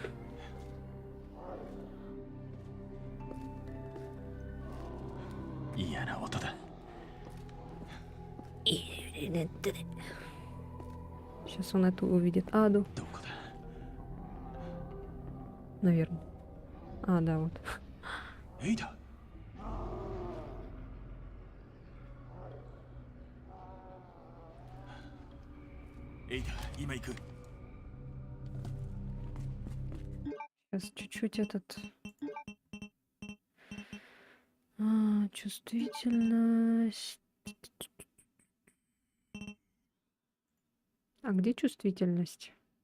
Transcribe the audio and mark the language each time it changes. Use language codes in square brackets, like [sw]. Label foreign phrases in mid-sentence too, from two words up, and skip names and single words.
[ru] Сейчас он эту увидит Аду. Наверное. Да, вот. [ja] エイダ。エイダ、今行く。 [ru] Сейчас чуть-чуть этот... чувствительность. Где чувствительность?